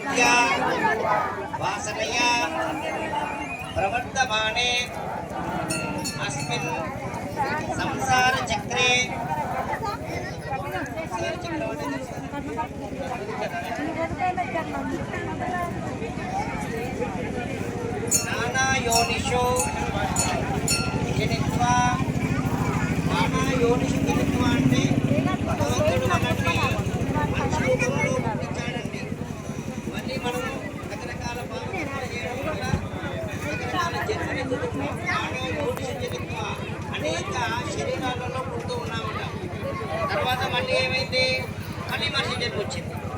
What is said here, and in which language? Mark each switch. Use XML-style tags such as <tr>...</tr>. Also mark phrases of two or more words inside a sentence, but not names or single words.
<sa>विद्या वासनया प्रवर्तमाने अस्मिन् संसार चक्रे नाना योनिषु जनित्वा नाना योनिषु जनित्वा</sa> <te>అంటే భగవంతుడు మనల్ని మనిషి రూపంలో పుట్టించాడండి. మళ్ళీ మనం రకరకాల పాపకాలు చేయడం వల్ల రకరకాల జన్మలెత్తుతున్నాం. నానా యోనిషు జనిత్వ అనేక శరీరాలలో పుడుతూ ఉన్నామట. తర్వాత మళ్ళీ ఏమైంది? మళ్ళీ మనిషి జన్మ వచ్చింది.</te>